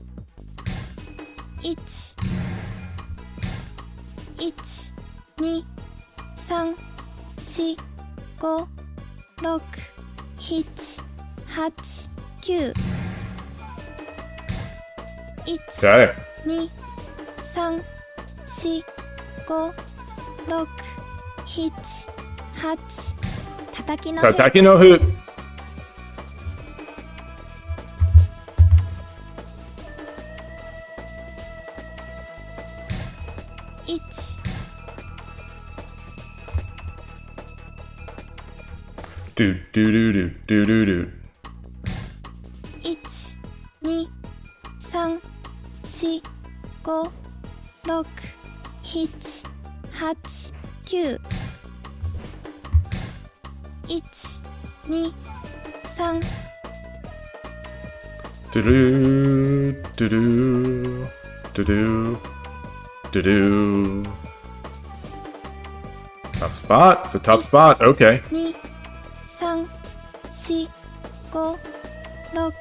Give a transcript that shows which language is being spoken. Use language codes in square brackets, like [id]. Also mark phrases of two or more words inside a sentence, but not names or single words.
[en] 1 1 2 3 4 5 6 7 8 9 1 Okay. 2 3 4 5 6 7 8 [ja] 叩きの歩叩きの歩. [en] 1 Do do do do do do do. 1 2 3 4 5 6 7 8 9 1 2 3 Do do do do do do do do. It's a tough spot. It's a tough spot. Okay. 2 3 4 5 6